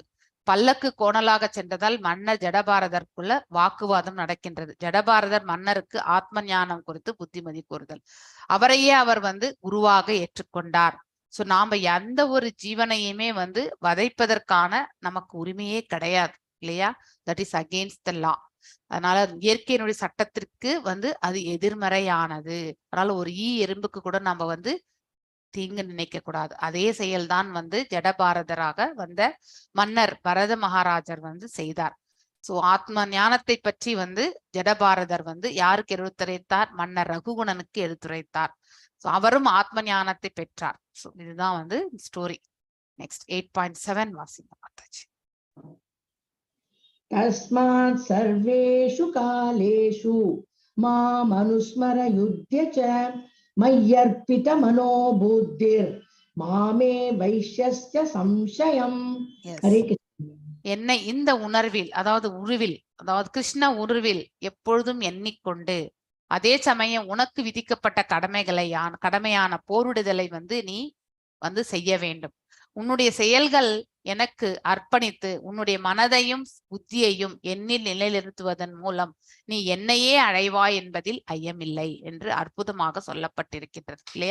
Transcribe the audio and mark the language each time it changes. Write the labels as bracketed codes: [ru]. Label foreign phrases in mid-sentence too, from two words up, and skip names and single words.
[ta] பல்லக்கு கோணலாக சென்றதால் மன்னர் ஜடபாரதற்குள்ள வாக்குவாதம் நடக்கின்றது. ஜடபாரதர் மன்னருக்கு ஆத்ம ஞானம் குறித்து புத்திமதி கூறுதல். அவரையே அவர் வந்து குருவாக ஏற்றுக்கொண்டார். சோ நாம எந்த ஒரு ஜீவனையுமே வந்து வதைப்பதற்கான நமக்கு உரிமையே கிடையாது இல்லையா? [en] That is against the law. [ta] அதனால இயற்கையினுடைய சட்டத்திற்கு வந்து அது எதிர்மறையானது. அதனால ஒரு எறும்புக்கு கூட நம்ம வந்து தீங்கு நினைக்க கூடாது. அதே செயல்தான் வந்து ஜடபாரதராக வந்த மன்னர் பரத மகாராஜர் வந்து செய்தார். சோ ஆத்ம ஞானத்தை பற்றி வந்து ஜடபாரதர் வந்து யாருக்கு எடுத்துரைத்தார்? மன்னர் ரகுகுணனுக்கு எடுத்துரைத்தார். சோ அவரும் ஆத்ம ஞானத்தை பெற்றார். சோ இதுதான் வந்து ஸ்டோரி. நெக்ஸ்ட் 8.7 வாசிங்க மாதாஜி. [sa] तस्मात् सर्वेषु कालेषु माम् अनुस्मर युध्य च मय्यर्पितमनो बुद्धिर् मामे वैश्यस्य संशयम्. [en] Yes. [sa] हरे कृष्ण. [ta] என்னை இந்த உணர்வில், அதாவது உருவில், அதாவது கிருஷ்ண உருவில் எப்பொழுதும் எண்ணிக்கொண்டு, அதே சமயம் உனக்கு விதிக்கப்பட்ட கடமையான போரிடுதலை வந்து நீ வந்து செய்ய வேண்டும். உன்னுடைய செயல்கள் எனக்கு அர்ப்பணித்து உன்னுடைய மனதையும் புத்தியையும் என்னில் நிலைநிறுத்துவதன் மூலம் நீ என்னையே அடைவாய் என்பதில் ஐயமில்லை என்று அற்புதமாக சொல்லப்பட்டிருக்கின்றது இல்லையா?